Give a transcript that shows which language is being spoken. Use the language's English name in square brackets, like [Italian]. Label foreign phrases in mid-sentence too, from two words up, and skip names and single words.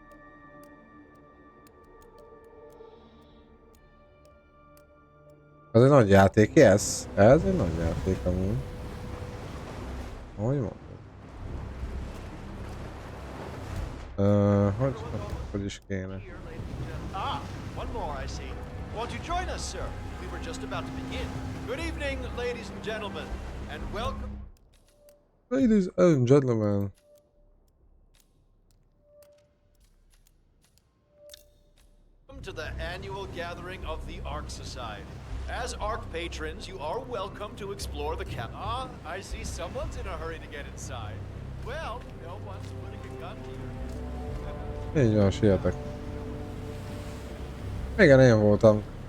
[Hungarian] Ez egy nagy játék, ez? Ez egy nagy játék amúgy. Hogy mondod? Hogy is kéne? [English] Ah, one more I see. Won't you join us, sir? We were just about to begin. Good evening, ladies and gentlemen, and welcome. Ladies and gentlemen. To the annual gathering of the Ark Society. As Ark patrons, you are welcome to explore the camp. Ah, I see someone's in a hurry to get inside. Well, no one's putting a gun to your... [Hungarian] Így van, sietek. Igen, én voltam.